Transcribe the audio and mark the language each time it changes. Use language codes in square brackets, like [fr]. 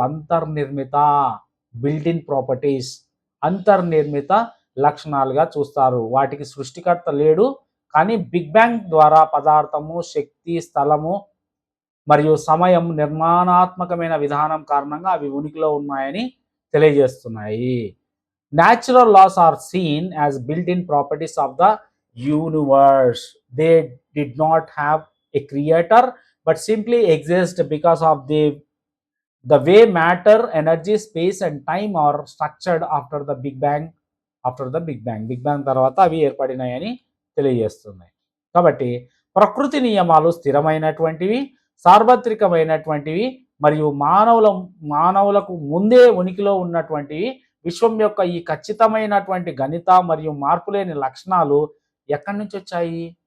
[te] అంతర్నిర్మిత, built-in properties, అంతర్నిర్మిత లక్షణాలుగా చూస్తారు. వాటికి సృష్టికర్త లేడు, కానీ బిగ్ బ్యాంగ్ ద్వారా పదార్థము, శక్తి, స్థలము మరియు సమయం నిర్మాణాత్మకమైన విధానం కారణంగా అవి ఉనికిలో ఉన్నాయని తెలియజేస్తున్నాయి. [en] Natural laws are seen as built-in properties of the universe. They did not have a creator, but simply exist because of the way matter, energy, space and time are structured after the Big Bang. [te] Big Bang తర్వాత అవి ఏర్పడినాయని తెలియజేస్తున్నాయి. కాబట్టి ప్రకృతి నియమాలు స్థిరమైనటువంటివి, సార్వత్రికమైనటువంటివి మరియు మానవులకు ముందే ఉనికిలో ఉన్నటువంటివి. విశ్వం యొక్క ఈ ఖచ్చితమైనటువంటి గణిత మరియు మార్పులేని లక్షణాలు ఎక్కడి నుంచి వచ్చాయి?